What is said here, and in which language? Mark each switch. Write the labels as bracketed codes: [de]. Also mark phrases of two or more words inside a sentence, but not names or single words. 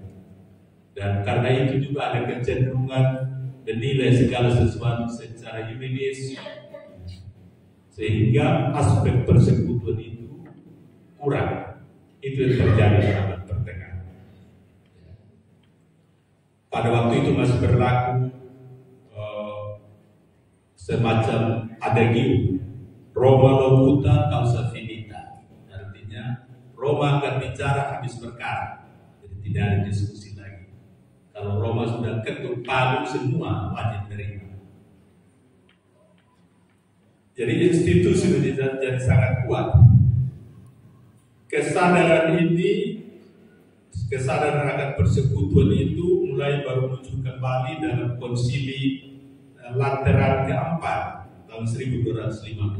[id] Dan karena itu juga ada kecenderungan menilai segala sesuatu secara yuridis, sehingga aspek persekutuan itu kurang. Itu yang terjadi di abad pertengahan. Pada waktu itu masih berlaku semacam adagium Roma [la] locuta causa finita. [id] Artinya Roma akan bicara habis perkara, jadi tidak ada diskusi lagi. Kalau Roma sudah ketuk palu, semua wajib menerima. Jadi institusi menjadi sangat kuat. Kesadaran ini, kesadaran akan persekutuan itu mulai baru muncul kembali dalam konsili Lateran keempat tahun 1215.